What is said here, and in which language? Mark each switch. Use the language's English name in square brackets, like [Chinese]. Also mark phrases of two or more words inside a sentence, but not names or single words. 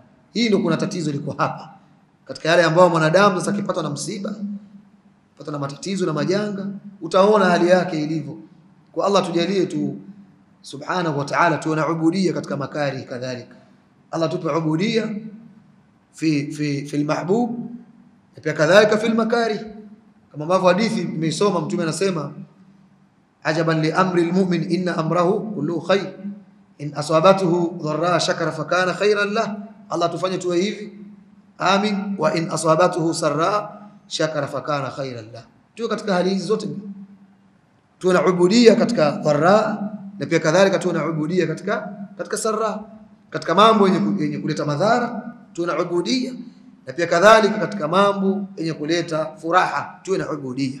[Swahili] Hii ndio kuna tatizo liko hapa. Katika yale ambayo mwanadamu sasa akipata na msiba, pata na matatizo na majanga, utaona hali yake ilivyo. Kwa Allah tujalie tu [Arabic] سبحانه وتعالى [Swahili] tuwe na ubudiyya katika makari kadhalika. Allah tupe ubudiyya [Arabic] في المحبوب, [Swahili] na pia kadhalika [Arabic] في المكاره. [Swahili] Kama ambavyo hadithi nimesoma, mtume anasema [Arabic] عجبا لأمر المؤمن إن أمره كله خير إن أصابته ضراء شكر فكان خيرا له. [Swahili] Allah tufanye tuwe hivi, amin. [Arabic] وإن أصابته سراء شكر فكان خيرا له. [Swahili] Tuwe katika hali hizi zote, tuwe na ubudiyya katika dharra, na pia kadhalika tuwe na ubudiyya katika sarra. Katika mambo yenye kuleta madhara tuwe na ubudiyya, na pia kadhalika katika mambo yenye kuleta furaha tuwe na ubudiyya.